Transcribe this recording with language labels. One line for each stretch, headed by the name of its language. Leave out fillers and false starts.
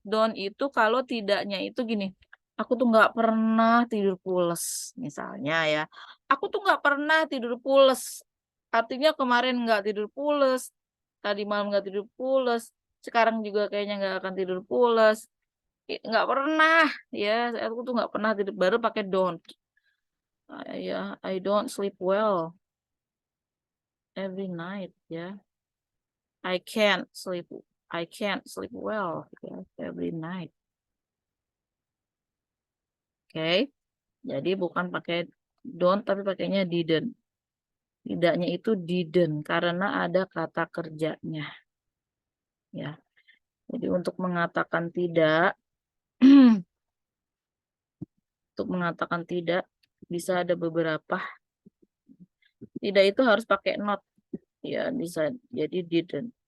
Indonesian: Don't itu kalau tidaknya itu gini. Aku tuh nggak pernah tidur pules, misalnya, ya. Aku tuh nggak pernah tidur pules. Artinya kemarin nggak tidur pules, tadi malam nggak tidur pules, sekarang juga kayaknya nggak akan tidur pules. Nggak pernah, ya. Aku tuh nggak pernah tidur, baru pakai don't.
English: Ya, I don't sleep well every night, ya. I can't sleep well, ya, every night.
Indonesian: Oke. Jadi bukan pakai don't tapi pakainya didn't. Tidaknya itu didn't karena ada kata kerjanya. Ya. Jadi untuk mengatakan tidak untuk mengatakan tidak bisa ada beberapa. Tidak itu harus pakai not. Ya, bisa jadi didn't.